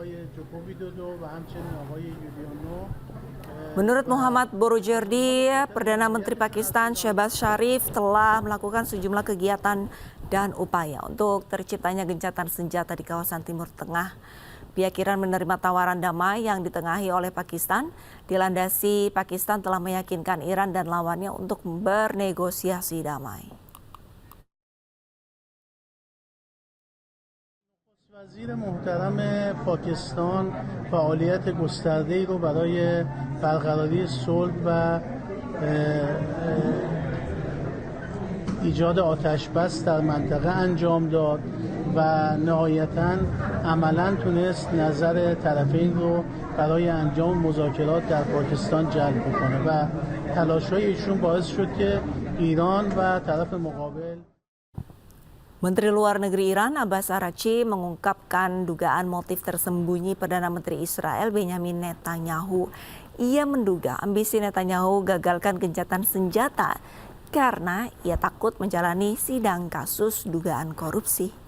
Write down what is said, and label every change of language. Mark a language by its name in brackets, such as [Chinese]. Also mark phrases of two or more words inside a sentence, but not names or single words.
[Indonesian] Menurut Muhammad Borujerdi, Perdana Menteri Pakistan Shehbaz Sharif telah melakukan sejumlah kegiatan dan upaya untuk terciptanya gencatan senjata di kawasan Timur Tengah. Pihak Iran menerima tawaran damai yang ditengahi oleh Pakistan. Dilandasi Pakistan telah meyakinkan Iran dan lawannya untuk bernegosiasi damai. [Persian] وزیر محترم پاکستان فعالیت گسترده‌ای رو برای برقراری صلح و ایجاد آتش بس در منطقه انجام داد و نهایتاً عملاً تونست نظر طرفین رو برای انجام مذاکرات در پاکستان جلب کنه و تلاش‌های ایشون باعث شد که ایران و طرف مقابل. [Indonesian] Menteri Luar Negeri Iran Abbas Araghchi mengungkapkan dugaan motif tersembunyi Perdana Menteri Israel Benjamin Netanyahu. Ia menduga ambisi Netanyahu gagalkan gencatan senjata karena ia takut menjalani sidang kasus dugaan korupsi.